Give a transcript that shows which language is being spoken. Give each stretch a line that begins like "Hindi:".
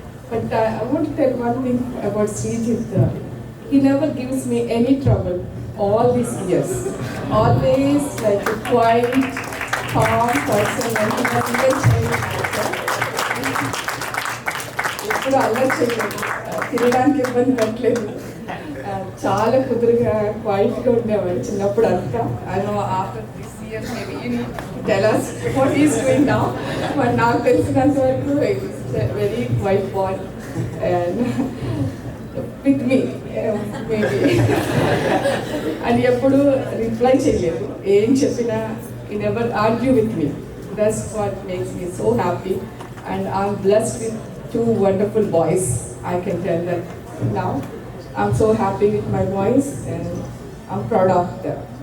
English: But I want to tell one thing about Srijith. He never gives me any trouble all these years. Always like a quiet, calm person, and he was even child.
Telugu: ఇప్పుడు అల్లరి చేయలేదు, తినడానికి ఇబ్బంది పెట్టలేదు, చాలా కుదురుగా క్వైట్గా ఉండేవాడు చిన్నప్పుడు అంతా.
English: I know after this year maybe you need tell us what he is doing now. బట్
Telugu: నాకు తెలిసినంత వరకు
English: Very quiet boy and with me maybe. And
Telugu: ఎప్పుడు రిప్లై చేయలేదు, ఏం చెప్పినా
English: he never argue with me. That's what makes me so happy. And I'm blessed with two wonderful boys. I can tell that now. I'm so happy with my boys and I'm proud of them.